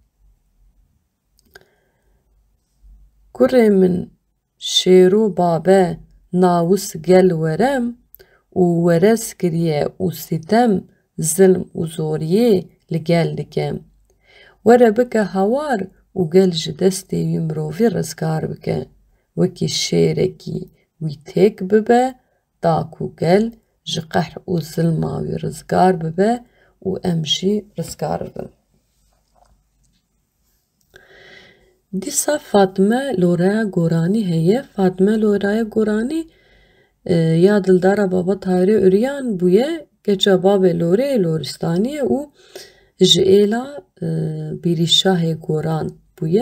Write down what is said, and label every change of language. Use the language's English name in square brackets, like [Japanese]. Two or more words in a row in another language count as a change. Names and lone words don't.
[Kurdish] Kurê min şêro Babe Nawûs gel werem û werez kiriye û sîtem zilm û zoriyê li gel dike. Were bike hawar û gel ji destê wî mirovî rizgar bike. وەکی شێرێکی وی تێک ببە داک و گەل ji qehr û zilma wî rizgar bibe û em jî rizgar bibin. Dîsa Fatime Loreya Goranî heye. Fatime Loreya Goranî ya dildara Baba Tahirê Ûriyan bûye geça bavê Loreyê Loristaniyê û ji êla Bîrîşahê Goran bûye.